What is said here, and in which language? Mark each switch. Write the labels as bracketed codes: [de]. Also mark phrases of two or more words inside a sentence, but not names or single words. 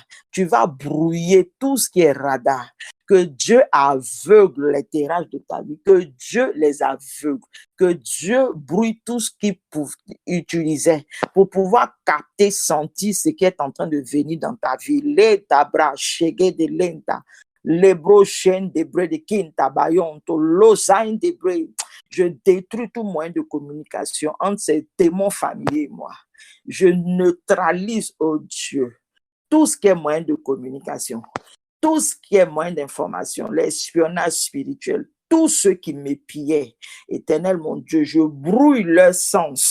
[fr] Tu vas brouiller tout ce qui est radar. Que Dieu aveugle les TRH de ta vie, que Dieu les aveugle, que Dieu brouille tout ce qu'ils utilisaient pour pouvoir capter, sentir ce qui est en train de venir dans ta vie. Les tabra, chege de lenta, les brochaines de bre de quinta bayon, to losain de bre. Je détruis tout moyen de communication entre ces démons familiers et moi. Je neutralise, oh Dieu, tout ce qui est moyen de communication. Tout ce qui est moyen d'information, l'espionnage spirituel, tout ce qui m'épiait, Éternel mon Dieu, je brouille leur sens.